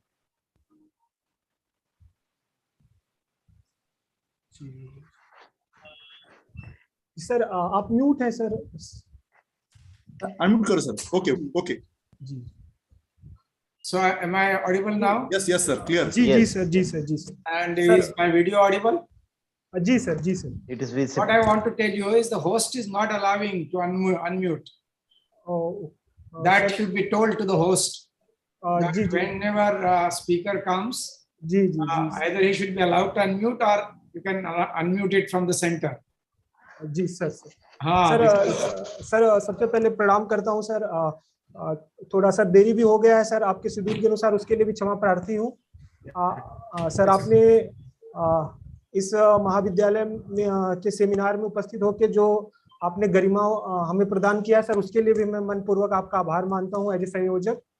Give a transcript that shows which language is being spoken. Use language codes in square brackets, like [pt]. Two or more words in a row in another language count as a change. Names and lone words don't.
[hi] सर आप म्यूट हैं सर। अनम्यूट करो सर। [en] okay okay. [hi] जी [en] So am I audible now? Yes sir, clear. [hi] जी [en] Yes. [hi] जी सर, जी सर, जी सर। [en] And Sir. is my video audible? [hi] जी सर, जी सर। [en] It is What visible. I want to tell you is the host is not allowing to unmute. That [hi] सर, [en] should be told to the host. That [hi] जी जी [en] whenever speaker comes, [hi] जी जी जी [en] either he should be allowed to unmute or you can unmute it from the center. [hi] जी सर। हाँ, सर सर सबसे पहले प्रणाम करता हूं सर। थोड़ा सा देरी भी हो गया है सर आपके शेड्यूल के अनुसार, उसके लिए भी क्षमा प्रार्थी हूं। सर आपने इस महाविद्यालय में के सेमिनार में उपस्थित होकर जो आपने गरिमा हमें प्रदान किया सर, उसके लिए भी मैं मनपूर्वक आपका आभार मानता हूं [en] as a [hi] संयोजक।